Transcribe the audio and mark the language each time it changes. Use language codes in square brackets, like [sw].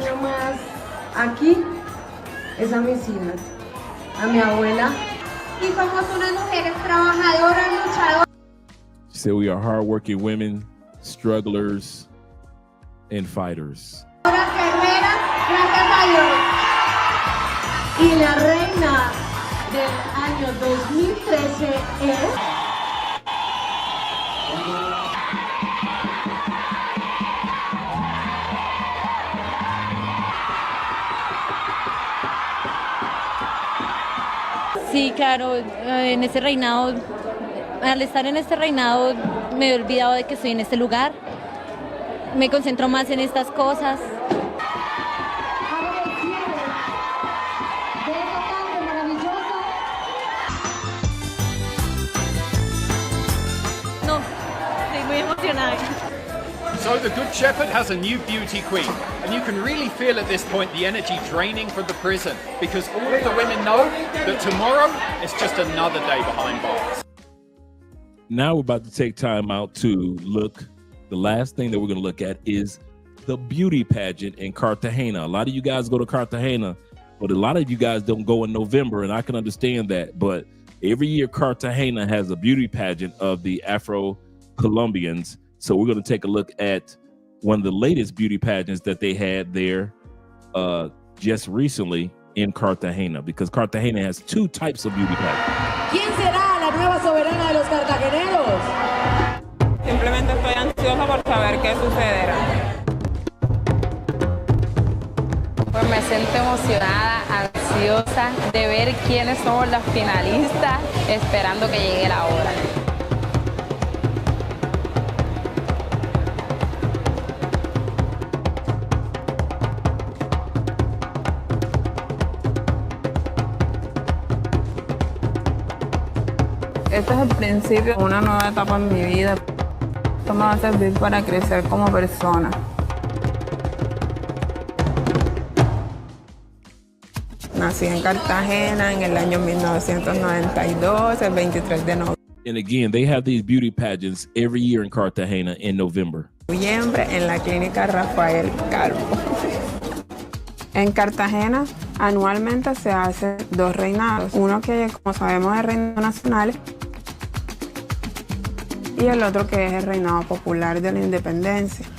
[es] Más aquí es a mis hijas, a mi abuela. Y somos unas mujeres trabajadoras, luchadoras. [en] She said we are hardworking women, strugglers, and fighters. [es] Guerreras, gracias a Dios. Y la reina del año 2013 es... Sí, claro, en ese reinado, al estar en este reinado me he olvidado de que estoy en este lugar, me concentro más en estas cosas. No, estoy muy emocionada. [en] So the Good Shepherd has a new beauty queen, and you can really feel at this point the energy draining from the prison, because all of the women know that tomorrow is just another day behind bars. Now we're about to take time out to look. The last thing that we're going to look at is the beauty pageant in Cartagena. A lot of you guys go to Cartagena, but a lot of you guys don't go in November, and I can understand that. But every year, Cartagena has a beauty pageant of the Afro-Colombians. So we're going to take a look at one of the latest beauty pageants that they had there just recently in Cartagena, because Cartagena has two types of beauty pageants. [es] ¿Quién será la nueva soberana de los cartageneros? Simplemente estoy ansiosa por saber qué sucederá. Pues me siento emocionada, ansiosa de ver quiénes somos las finalistas, esperando que llegue la hora. Este es el principio de una nueva etapa en mi vida. Esto me va a servir para crecer como persona. Nací en Cartagena en el año 1992, el 23 de [en] And again, they have these beauty pageants every year in Cartagena in November. [es] noviembre en la clínica Rafael Calvo. En Cartagena anualmente se hacen dos reinados, uno que como sabemos es el reinado nacional y el otro que es el reinado popular de la independencia.